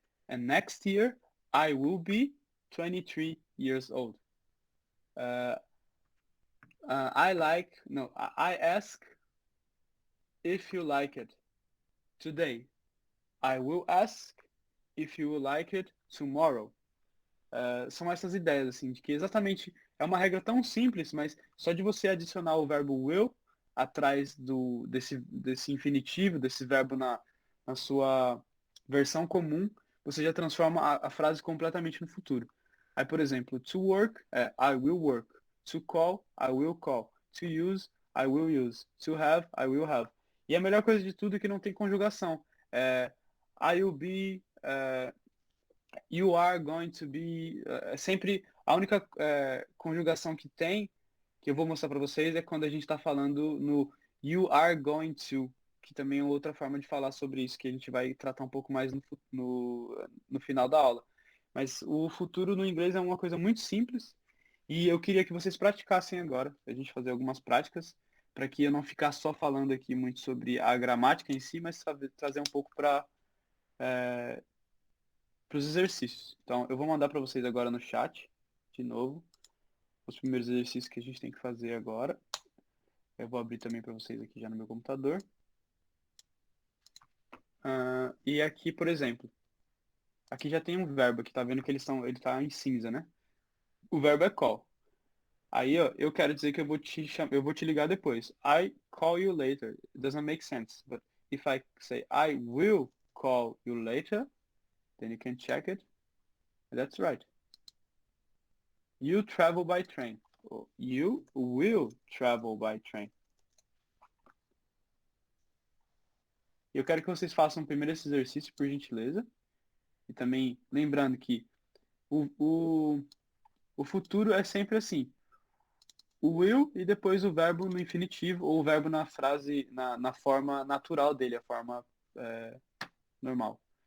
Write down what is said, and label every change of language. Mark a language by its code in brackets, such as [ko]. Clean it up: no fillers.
[en] And next year, I will be 23 years old. Uh, I ask if you like it today. I will ask if you will like it tomorrow. [pt] são essas ideias, assim, de que exatamente é uma regra tão simples, mas só de você adicionar o verbo will atrás desse infinitivo, desse verbo na sua versão comum, você já transforma a frase completamente no futuro. Aí, por exemplo, [en] to work é I will work. To call, I will call. To use, I will use. To have, I will have. [pt] E a melhor coisa de tudo é que não tem conjugação. [en] I will be, you are going to be. [pt] É sempre a única conjugação que tem, que eu vou mostrar para vocês, é quando a gente está falando no you are going to, que também é outra forma de falar sobre isso, que a gente vai tratar um pouco mais no final da aula. Mas o futuro no inglês é uma coisa muito simples e eu queria que vocês praticassem agora, a gente fazer algumas práticas, para que eu não ficar só falando aqui muito sobre a gramática em si, mas trazer um pouco para os exercícios. Então, eu vou mandar para vocês agora no chat, de novo, os primeiros exercícios que a gente tem que fazer agora. Eu vou abrir também para vocês aqui já no meu computador. E aqui, por exemplo, aqui já tem um verbo aqui, tá vendo que ele tá em cinza, né? O verbo é call. Aí, ó, eu quero dizer que eu vou te ligar depois. [en] I call you later. It doesn't make sense. But if I say I will call you later, then you can check it. That's right. You travel by train. You will travel by train. [pt] Eu quero que vocês façam primeiro esse exercício, por gentileza. E também lembrando que o, o, o futuro é sempre assim. O will e depois o verbo no infinitivo ou o verbo na frase, na forma natural dele, a forma é, normal.